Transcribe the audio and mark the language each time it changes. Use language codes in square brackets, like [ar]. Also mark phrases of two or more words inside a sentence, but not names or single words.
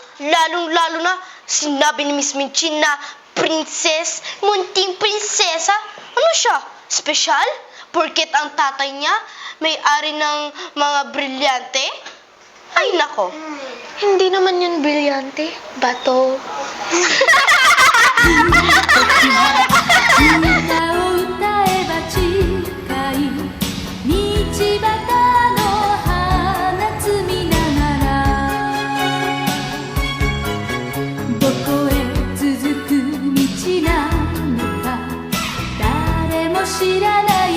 [tl] Lalong-lalo na, sinabi ni Miss Minchin na Princess? Munting prinsesa? Ano siya? Espesyal? Porket ang tatay niya may-ari ng mga brilyante? Ay, nako. Hindi naman yun brilyante. Bato. [ja] 歌を歌えば近い道端の花摘みながらどこへ続く道なのか誰も知らない